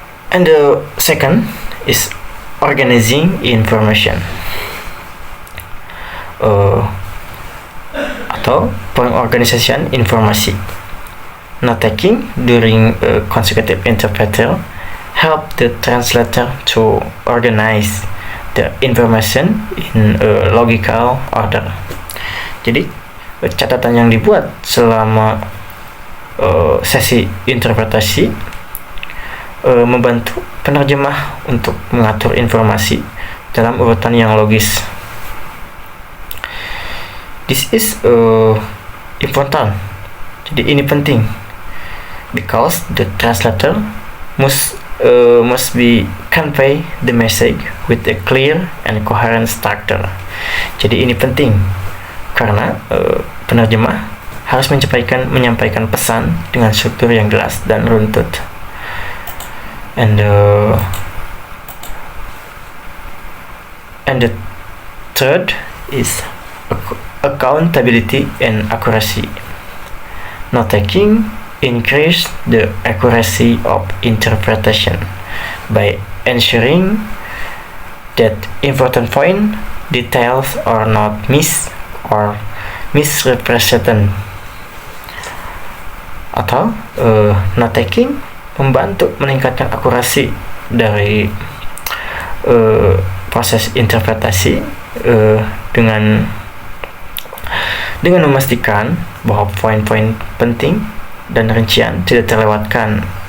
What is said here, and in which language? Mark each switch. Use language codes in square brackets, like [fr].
[en] And the second is organizing information, [id] atau pengorganisasian informasi. [en] Note taking during consecutive interpreter help the translator to organize the information in a logical order. [id] Jadi catatan yang dibuat selama sesi interpretasi membantu penerjemah untuk mengatur informasi dalam urutan yang logis. [en] This is important. [id] Jadi ini penting [en] because the translator must be convey the message with a clear and coherent structure. [id] Jadi ini penting karena penerjemah harus menyampaikan pesan dengan struktur yang jelas dan runtut. [en] And the third is accountability and accuracy. Note taking increase the accuracy of interpretation by ensuring that important point details are not missed or misrepresented. [id] Atau note taking membantu meningkatkan akurasi dari proses interpretasi dengan memastikan bahwa poin-poin penting dan rincian tidak terlewatkan.